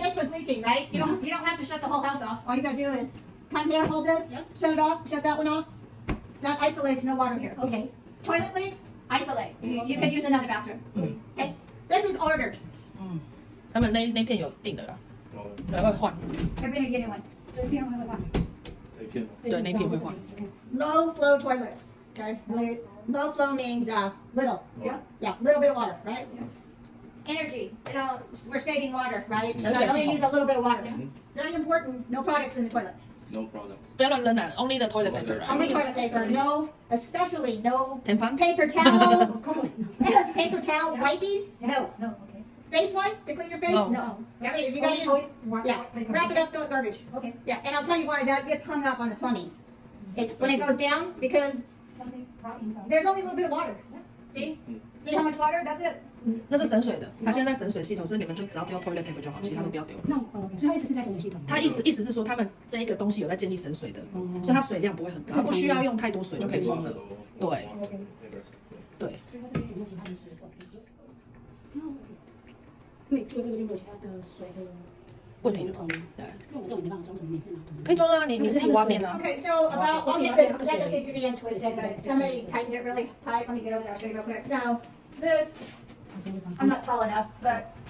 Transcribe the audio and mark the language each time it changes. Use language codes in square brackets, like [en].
[en] say this was leaking, right? You don't have to shut the whole house off. All you gotta do is come here, hold this, shut it off, shut that one off. That isolates no water here. Okay. Toilet leaks, isolate. You could use another bathroom. Okay. This is ordered. [zh] 他们那片有定的啦，对，会换。 [en] They're gonna get a new one. [zh] 这一片会不会换？这一片吗？对，那片会换。 [en] Low flow toilets. Okay. Low flow means little. Yeah. Yeah, little bit of water, right? Energy. You know, we're saving water, right? So That's only right. use a little bit of water. Very important. No products in the toilet. No products. [zh] 不要乱扔啊 [en] ，only the toilet paper， right？ Only toilet paper. No, especially no 天方 paper towel. Of course. Paper towel, wipies. No. No. Okay. Face wipe to clean your face. No. No. I mean, if you gotta use, yeah, wrap it up, throw it garbage. Okay. Yeah, and I'll tell you why that gets hung up on the plumbing. When it goes down, because Something right inside. there's only a little bit of water. See? See how much water? That's it. [zh] 那是省水的，它现在在省水系统，所以你们就只要丢 toilet paper 就好，其他都不要丢。那 OK，所以它一直是在省水系统。它意思是说，他们这一个东西有在建立省水的，所以它水量不会很高，它不需要用太多水就可以冲了。对 OK。对，所以它这边有没有其他的水管？因为做这个就没有其他的水的问题了。桶。对，这我们这种没办法装什么免治马桶。可以装啊，你自己挖电啊。 [en] Okay, so I'll get this. That just needs to be untwisted. But somebody tightened it really tight. Let me get over there. I'll show you real quick. So this, I'm not tall enough, but